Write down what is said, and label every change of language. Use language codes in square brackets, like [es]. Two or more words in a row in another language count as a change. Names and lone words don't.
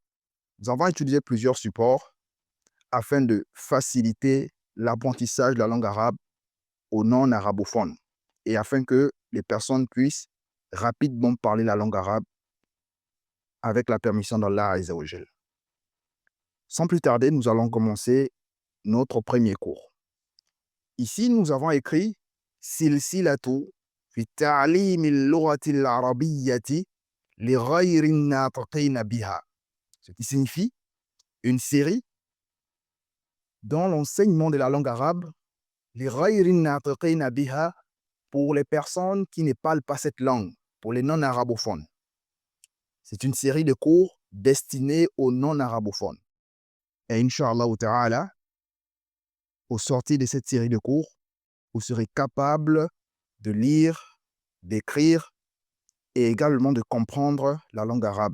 [fr] Nous avons utilisé plusieurs supports afin de faciliter l'apprentissage de la langue arabe aux non-arabophones et afin que les personnes puissent rapidement parler la langue arabe avec la permission d'Allah [ar] عز وجل. [fr] Sans plus tarder, nous allons commencer notre premier cours. Ici, nous avons écrit [ar] سلسلة في تعليم اللغة العربية لغير الناطقين بها, [fr] ce qui signifie une série dans l'enseignement de la langue arabe [ar] لغير الناطقين بها, [fr] pour les personnes qui ne parlent pas cette langue, pour les non-arabophones. C'est une série de cours destinés aux non-arabophones. Et [ar] إن شاء الله تعالى, [fr] au sortir de cette série de cours, vous serez capable de lire, d'écrire et également de comprendre la langue arabe.